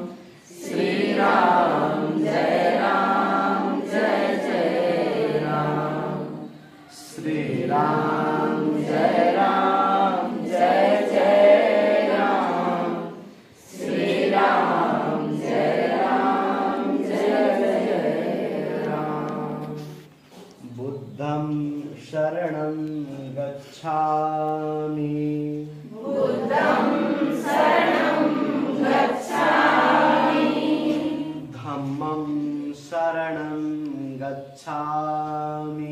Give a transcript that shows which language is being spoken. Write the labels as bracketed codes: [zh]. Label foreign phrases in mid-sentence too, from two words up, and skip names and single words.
[hi] श्री राम जय राम जय जय राम। श्री राम जय राम जय जय राम। श्री राम जय राम जय जय राम। [pi] बुद्धं शरणं गच्छामि। बुद्धं शरणं गच्छामि। धम्मं शरणं गच्छामि।